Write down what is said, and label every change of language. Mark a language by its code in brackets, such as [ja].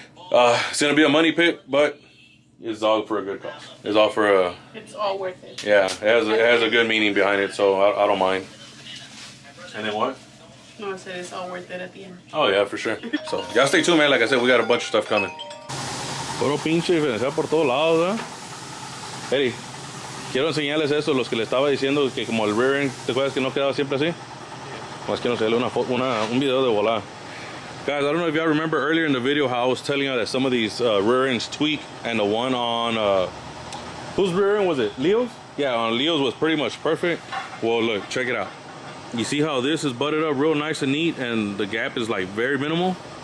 [en] It's gonna be a money pit, but it's all for a good cause. It's all worth it. Yeah, it has a good meaning behind it, so I don't mind. And then what? No, I said it's all worth it at the end. Oh yeah, for sure. So y'all stay tuned, man. Like I said, we got a bunch of stuff coming. [es] Puro pinche diferencial por todos lados, ¿eh? Eddie, quiero enseñarles eso, los que le estaba diciendo que como el rear end, ¿te acuerdas que no quedaba siempre así? Más que no sé, un video de volar. [en] Guys, I don't know if y'all remember earlier in the video how I was telling you that some of these rear ends tweak, and the one on whose rear end was it? Leo's? Yeah, on Leo's was pretty much perfect. Well, look, check it out. You see how this is butted up real nice and neat, and the gap is like very minimal?